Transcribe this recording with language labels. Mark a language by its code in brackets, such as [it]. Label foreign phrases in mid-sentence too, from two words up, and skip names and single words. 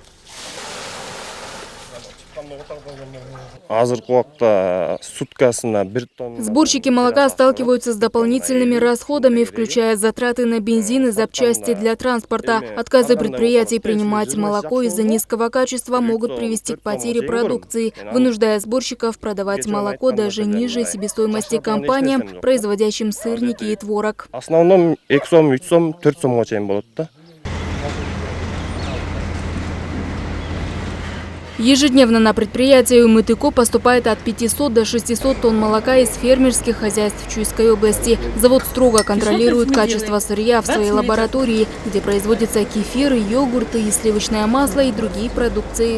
[ru] Сборщики молока сталкиваются с дополнительными расходами, включая затраты на бензин и запчасти для транспорта. Отказы предприятий принимать молоко из-за низкого качества могут привести к потере продукции, вынуждая сборщиков продавать молоко даже ниже себестоимости компаниям, производящим сырники и творог. В основном [ky] 2 сом, 3 сом, 4 сомга чейин болот да. [ru] Ежедневно на предприятие «Умытыко» поступает от 500 до 600 тонн молока из фермерских хозяйств Чуйской области. Завод строго контролирует качество сырья в своей лаборатории, где производятся кефиры, йогурты и сливочное масло и другие продукции.